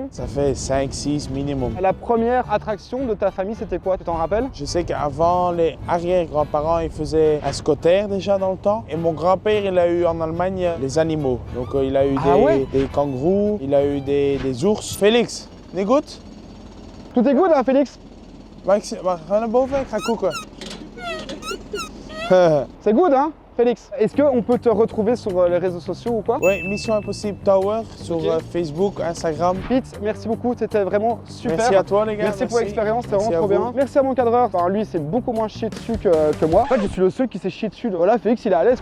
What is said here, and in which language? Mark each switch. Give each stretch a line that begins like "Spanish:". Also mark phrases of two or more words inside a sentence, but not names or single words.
French: Ça fait 5, 6 minimum. La première attraction de ta famille, c'était quoi? Tu t'en rappelles? Je sais qu'avant, les arrière-grands-parents, ils faisaient un scotter déjà dans le temps. Et mon grand-père, il a eu en Allemagne les animaux. Donc il a eu des kangourous, il a eu des ours. Félix,
Dutch: niet goed?
French: Tout est good, hein, Félix?
Dutch: Maar ga naar boven, ik ga koeken.
French: C'est good, hein, Félix? Est-ce qu'on peut te retrouver sur les réseaux sociaux ou quoi? Oui, Mission Impossible Tower sur Facebook, Instagram. Pete, merci beaucoup, c'était vraiment super. Merci à toi les gars. Merci pour l'expérience, c'était Merci vraiment trop à bien. vous. Merci à mon cadreur. Enfin, lui, c'est beaucoup moins chié dessus que moi. En fait, je suis le seul qui s'est chié dessus. Voilà, Félix, il est à l'aise.